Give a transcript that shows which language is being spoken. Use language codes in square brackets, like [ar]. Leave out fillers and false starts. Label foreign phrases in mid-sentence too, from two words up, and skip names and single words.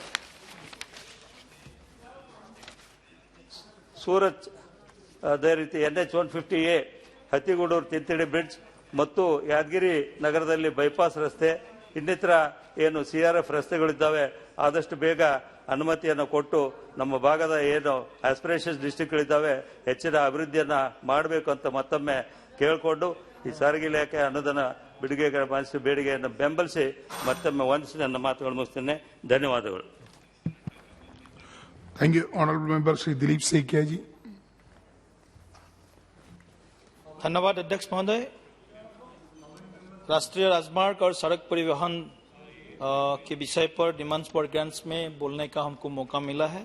[kn] ಸೂರತ್, ಅದೇ ರೀತಿ NH 150A ಹತ್ತಿಗೂಡೂರು ತಿಂತಿಡಿ ಬ್ರಿಡ್ಜ್ ಮತ್ತು ಯಾದಗಿರಿ ನಗರದಲ್ಲಿ ಬೈಪಾಸ್ ರಸ್ತೆ, ಇನ್ನಿತರ ಏನು CRF ರಸ್ತೆಗಳಿದ್ದಾವೆ ಆದಷ್ಟು ಬೇಗ ಅನುಮತಿಯನ್ನು ಕೊಟ್ಟು ನಮ್ಮ ಭಾಗದ ಏನು [en] aspiration districts [kn] ಹೆಚ್ಚಿನ ಅಭಿವೃದ್ಧಿಯನ್ನ ಮಾಡಬೇಕು ಅಂತ ಮತ್ತೊಮ್ಮೆ ಕೇಳಿಕೊಂಡು ಈ ಸಾರಿಗೆ ಇಲಾಖೆ ಅನುದಾನ ಬಿಡುಗಡೆ ಮಾಡಿಸಿ ಬೇಡಿಕೆಯನ್ನು ಬೆಂಬಲಿಸಿ ಮತ್ತೊಮ್ಮೆ ವಂದಿಸಿ ನನ್ನ ಮಾತುಗಳು ಮುಗಿಸ್ತೇನೆ. ಧನ್ಯವಾದಗಳು. [en] Thank you, Honorable Member Shri Dilip Sekia ji. [hi] धन्यवाद अध्यक्ष महोदय। राष्ट्रीय राजमार्ग और सड़क परिवहन के विषय पर [en] demands for grants [hi] में बोलने का हमको मौका मिला है।